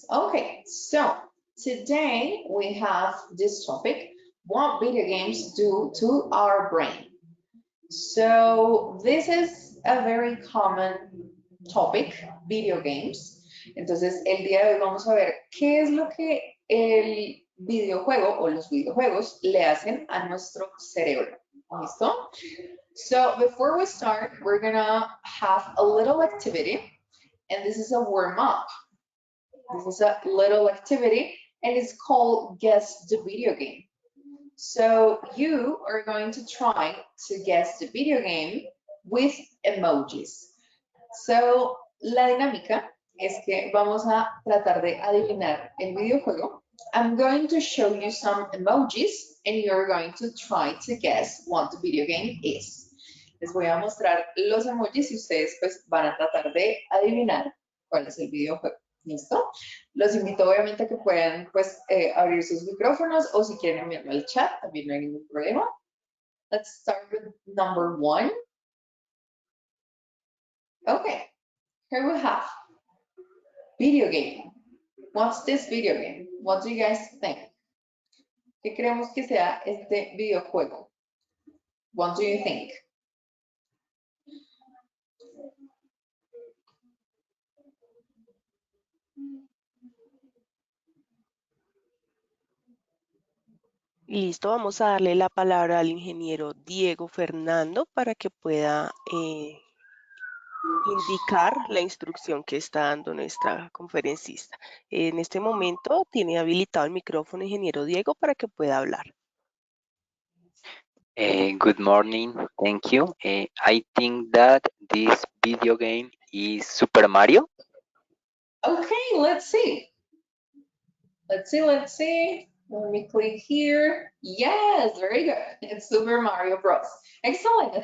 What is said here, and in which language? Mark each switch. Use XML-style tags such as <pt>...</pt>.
<en>Okay, so today we have this topic, what video games do to our brain. So this is a very common topic, video games.</en> <es>Entonces, el día de hoy vamos a ver qué es lo que el videojuego o los videojuegos le hacen a nuestro cerebro. ¿Listo?</es> <en>So before we start, we're gonna have a little activity, and this is a warm up. This is a little activity, and it's called Guess the Video Game. So you are going to try to guess the video game with emojis.</en> <es>So, la dinámica es que vamos a tratar de adivinar el videojuego.</es> <en>I'm going to show you some emojis and you're going to try to guess what the video game is.</en> <es>Les voy a mostrar los emojis y ustedes pues van a tratar de adivinar cuál es el videojuego. ¿Listo? Los invito obviamente a que puedan pues abrir sus micrófonos o si quieren enviarlo al chat, también no hay ningún problema.</es> <en>Let's start with number 1. Okay, here we have video game. What's this video game? What do you guys think?</en> <es>¿Qué creemos que sea este videojuego?</es> <en>What do you think?</en> <es>Listo, vamos a darle la palabra al ingeniero Diego Fernando para que pueda indicar la instrucción que está dando nuestra conferencista. En este momento tiene habilitado el micrófono ingeniero Diego para que pueda hablar.</es> <en>Good morning, thank you. I think that this video game is Super Mario. Okay, let's see. Let's see. Let me click here. Yes, very good. It's Super Mario Bros. Excellent.</en>